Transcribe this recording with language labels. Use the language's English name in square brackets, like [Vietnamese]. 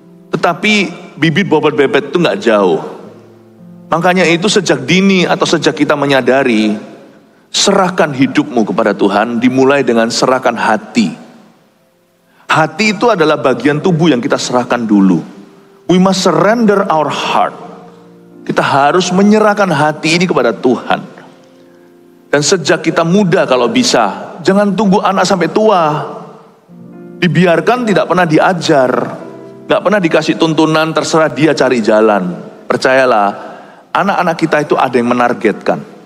[Indonesian] Tetapi bibit bobot bebet itu nggak jauh. Makanya itu sejak dini atau sejak kita menyadari, serahkan hidupmu kepada Tuhan, dimulai dengan serahkan hati. Hati itu adalah bagian tubuh yang kita serahkan dulu. [English] We must surrender our heart. [Indonesian] Kita harus menyerahkan hati ini kepada Tuhan. Dan sejak kita muda kalau bisa, jangan tunggu anak sampai tua. Dibiarkan, tidak pernah diajar, gak pernah dikasih tuntunan, terserah dia cari jalan. Percayalah, anak-anak kita itu ada yang menargetkan.